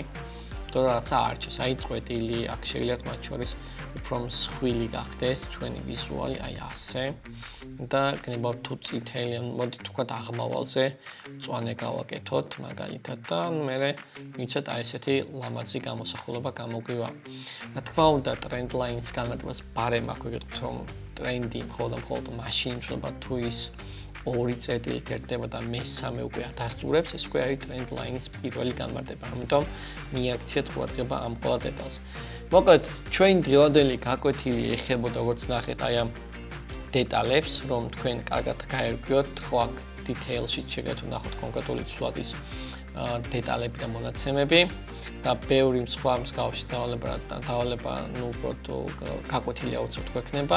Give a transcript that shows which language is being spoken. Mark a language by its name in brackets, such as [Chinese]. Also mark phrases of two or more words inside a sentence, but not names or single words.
[Georgian] თუ რაღაცა არჩეს, აი წვეტილი, აქ შეგიძლიათ მათ შორის უფრო მსხვილი გახდეს ჩვენი ვიზუალი, აი ასე. და გნებავთ თუ წითელი, მოდით ვთქვათ აღმავალზე მწვანე გავაკეთოთ მაგალითად და მე ვიცით აი ესეთი ლამაზი გამოსახულება გამოგვივა. რა თქმა უნდა, [English] trend line- [Georgian] ის განმარტებას ბარემ აქვს, ეგრეთ რომ ტრენდი მხოლოდ მაშინ იცვლება თუ ის ორი წერტილით ერთდება და მესამე უკვე ადასტურებს, ეს უკვე არის [English] trend line- [Georgian] ის პირველი განმარტება. ამიტომ მიაქციეთ ყურადღება ამ ყველა დეტალს. მოკლედ, ჩვენი დღევანდელი გაკვეთილი ეხებოდა როგორც ნახეთ აი ამ დეტალებს, რომ თქვენ კარგად გაერკვიოთ, ხო აქ detail-ში შეგიძლიათ ვნახოთ კონკრეტული ცვლადის დეტალები და მონაცემები და ბევრი სხვა მსგავსი დავალება, ნუ უბრალოდ გაკვეთილი აუცილებლად გვექნება.